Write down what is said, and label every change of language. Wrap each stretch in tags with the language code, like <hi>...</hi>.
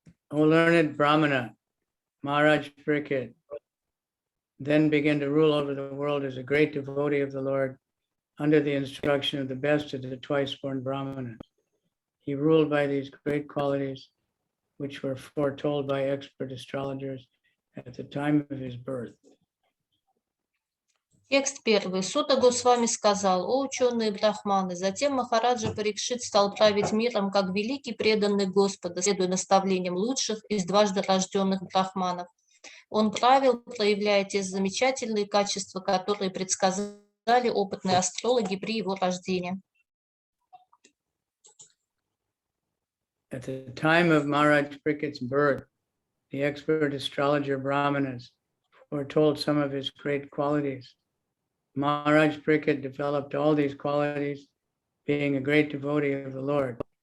<en>O learned Brahmana, Maharaj Parikshit then began to rule over the world as a great devotee of the Lord under the instruction of the best of the twice-born Brahmanas. He ruled by these great qualities which were foretold by expert astrologers at the time of his birth.</en> <ru>Текст первый. Сута Госвами сказал: «О ученые брахманы, затем Махараджа Парикшит стал править миром как великий преданный Господа, следуя наставлениям лучших из дважды рожденных брахманов. Он правил, проявляя те замечательные качества, которые предсказали опытные астрологи при его рождении».</ru> <en>At the time of Maharaj Parikshit's birth, the expert astrologer Brahmanas foretold some of his great qualities. Maharaj Parīkṣit developed all these qualities, being a great devotee of the Lord.</en>